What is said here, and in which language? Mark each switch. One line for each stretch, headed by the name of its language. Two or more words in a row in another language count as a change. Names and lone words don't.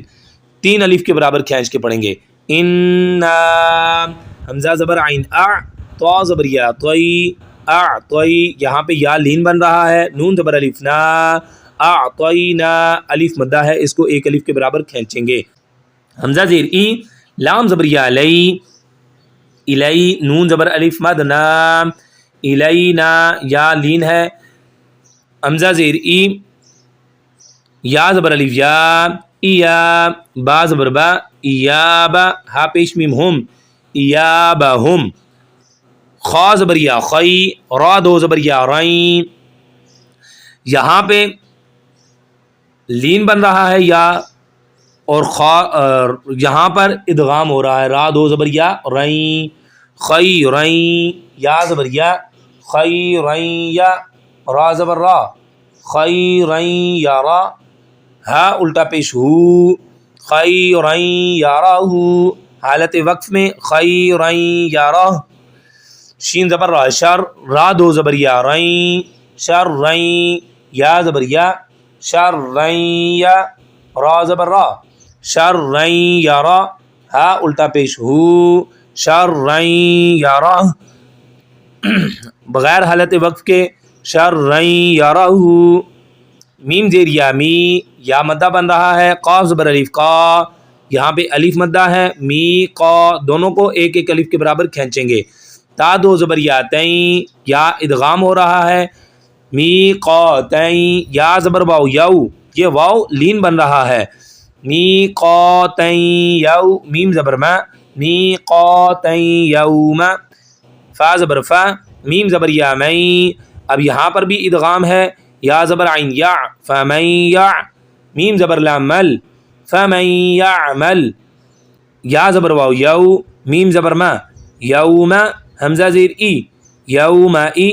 Urdu: 3 الف کے برابر کھینچ کے پڑھیں گے. ان, حمزہ زبر عین ا, تو زبر یا, طی, اعطی, یہاں پہ یا لین بن رہا ہے, نون زبر الف نا, اعطینا, الف مدہ ہے, اس کو 1 الف کے برابر کھینچیں گے. حمزہ زیر ای, لام زبر یا لی, الی, نون زبر الف مد نا, الینا, یا لین ہے, حمزہ زیر ای, یا زبر الف یا, ایا, با زبر با, ایابا, ہا پیش میم ہم, ایابہم, خا زبر یا خی, را دو زبر یا رائیں, یہاں پہ لین بن رہا ہے یا, اور یہاں پر ادغام ہو رہا ہے, را دو زبر یا رائیں, خی رائیں, یا زبر یا, خی رائیں یا, را زبر را, خی رائیں یا را, ہا الٹا پیش ہو, خی رائیں یا را ہو, حالت وقف میں خی رائیں یا را. شین زبر را, شر, را دو زبر یا رائیں, شر رائیں, یا زبر یا, شر رائیں یا, را زبر را, شر رائیں یا را, ہا الٹا پیش ہو, شر رائیں یا را, بغیر حالت وقف کے شر رائیں یا را ہو. میم زیر یا می, یا مدہ بن رہا ہے, قاف زبر الف قا, یہاں پہ الف مدہ ہے, می قا, دونوں کو 1 1 الف کے برابر کھینچیں گے. تا دو زبر یا تئیں, یا ادغام ہو رہا ہے, می قا تئیں, یا زبر واو یو, یہ واو لین بن رہا ہے, می قا تئیں یو, میم زبر ما, می قا تئیں یوم, فا زبر فا, میم زبر یا مئی, اب یہاں پر بھی ادغام ہے, یا زبر عین یا, فمن یا, میم زبر لا مل
Arabic: فمن یعمل
Urdu: یا زبر واو یو میم زبر ما یوم حمزہ زیر ای یوم ای